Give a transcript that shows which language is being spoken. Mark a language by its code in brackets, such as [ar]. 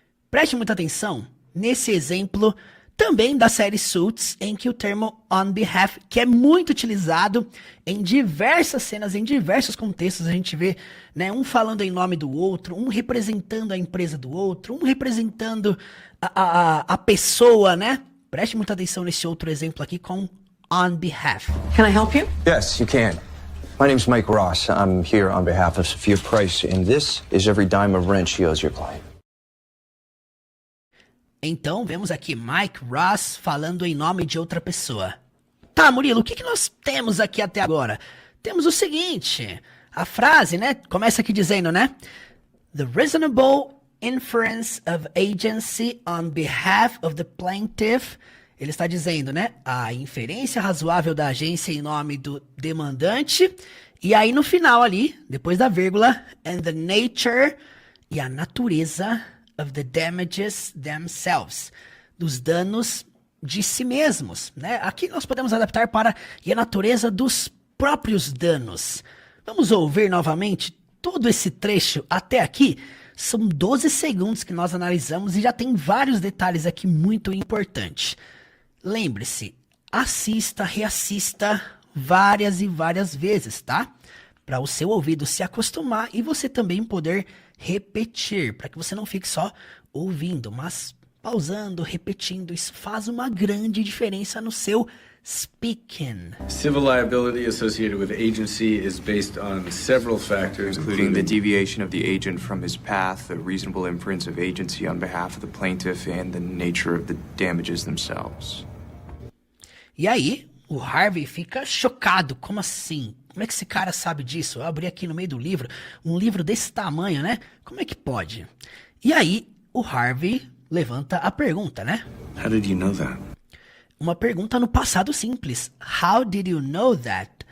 [pt] Preste muita atenção nesse exemplo também da série Suits, em que o termo on behalf, que é muito utilizado em diversas cenas, em diversos contextos, a gente vê, né, um falando em nome do outro, um representando a empresa do outro, um representando a pessoa, né? Preste muita atenção nesse outro exemplo aqui com on behalf. [en] Can I help you? Yes, you can. My name's Mike Ross. I'm here on behalf of Sophia Price, and this is every dime of rent she owes your client. [pt] Então, vemos aqui Mike Ross falando em nome de outra pessoa. Tá, Murilo, o que nós temos aqui até agora? Temos o seguinte, a frase, né, começa aqui dizendo, né? [en] The reasonable inference of agency on behalf of the plaintiff. [pt] Ele está dizendo, né, a inferência razoável da agência em nome do demandante. E aí no final ali, depois da vírgula, [en] and the nature, [pt] e a natureza [en] of the damages themselves, [pt] dos danos de si mesmos, né? Aqui nós podemos adaptar para e a natureza dos próprios danos. Vamos ouvir novamente todo esse trecho até aqui. São 12 segundos que nós analisamos e já tem vários detalhes aqui muito importantes. Lembre-se, assista, reassista várias e várias vezes, tá? Para o seu ouvido se acostumar e você também poder repetir, para que você não fique só ouvindo, mas pausando, repetindo. Isso faz uma grande diferença no seu speaking. [en] Civil liability associated with agency is based on several factors, including the deviation of the agent from his path, the reasonable inference of agency on behalf of the plaintiff, and the nature of the damages themselves. [pt] E aí, o Harvey fica chocado. Como assim? Como é que esse cara sabe disso? Eu abri aqui no meio do livro, um livro desse tamanho, né? Como é que pode? E aí, o Harvey levanta a pergunta, né? [en] How did you know that? [pt] Uma pergunta no passado simples. [en] How did you know that?